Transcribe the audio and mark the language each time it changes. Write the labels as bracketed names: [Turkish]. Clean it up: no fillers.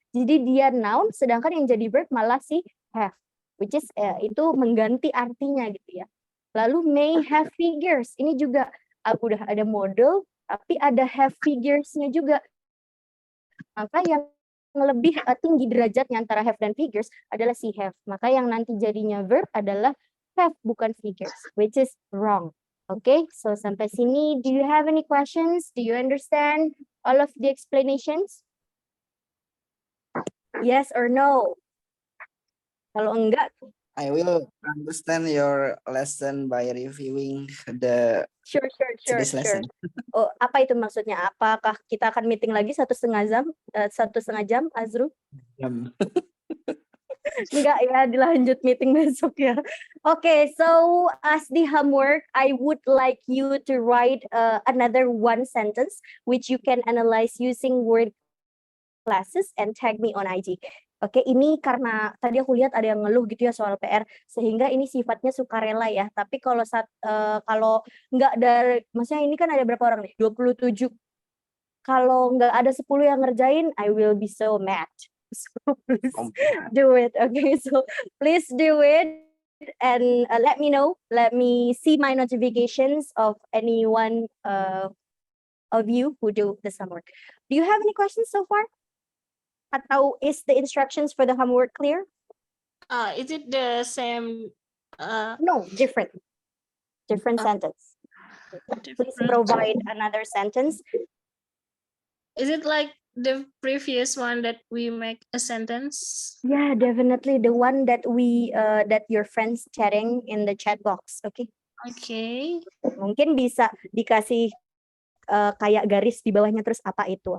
[Indonesian] Jadi dia noun sedangkan yang jadi verb malah si have, [English] which is [Indonesian] itu mengganti artinya gitu ya. Lalu may have figures, ini juga udah ada model tapi ada have figures-nya juga. Maka yang lebih tinggi derajatnya antara have dan figures adalah si have. Maka yang nanti jadinya verb adalah have bukan figures, [English] which is wrong. Okay, so [Indonesian] sampai sini, [English] do you have any questions? Do you understand all of the explanations? Yes or no? [Indonesian] Kalau enggak, [English] I will understand your lesson by reviewing the sure. today's lesson. [Indonesian] Oh, apa itu maksudnya? Apakah kita akan meeting lagi 1,5 jam, Azru? Enggak ya, dilanjut meeting besok ya. [English] Okay, so as the homework, I would like you to write another one sentence which you can analyze using word classes and tag me on IG. [Indonesian] Oke, ini karena tadi aku lihat ada yang ngeluh gitu ya soal PR, sehingga ini sifatnya sukarela ya. Tapi kalau kalau nggak dari, maksudnya ini kan ada berapa orang nih? 27. Kalau nggak ada 10 yang ngerjain, [English] I will be so mad. So please do it. Okay, so please do it and let me know. Let me see my notifications of anyone of you who do this homework. Do you have any questions so far? Atau is the instructions for the homework clear? Is it the same? No, different sentence. Please provide another sentence. Is it like the previous one that we make a sentence? Yeah, definitely the one that we that your friends chatting in the chat box. Okay. Okay. [Indonesian] Mungkin bisa dikasih kayak garis di bawahnya terus apa itu?